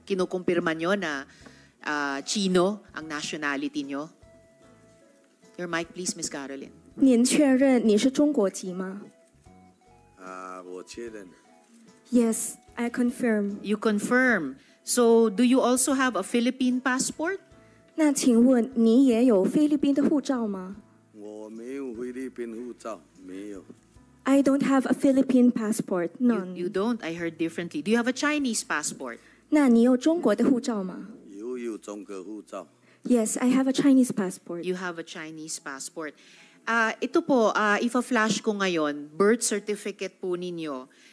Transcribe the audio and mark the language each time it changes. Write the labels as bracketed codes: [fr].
[tl] Kinukumpirma nyo na Chino ang nationality nyo? [en] Your mic, please, Ms. Caroline. [zh] 您确认你是中国籍吗？我确认。 [en] Yes, I confirm. You confirm. So, do you also have a Philippine passport? [zh] 那请问你也有菲律宾的护照吗？我没有菲律宾护照，没有。 [en] I don't have a Philippine passport. None. You don't? I heard differently. Do you have a Chinese passport? [zh] 那你有中国的护照吗？有中国护照。 [en] Yes, I have a Chinese passport. You have a Chinese passport. [tl] Ito po, ifa-flash ko ngayon, birth certificate po ninyo.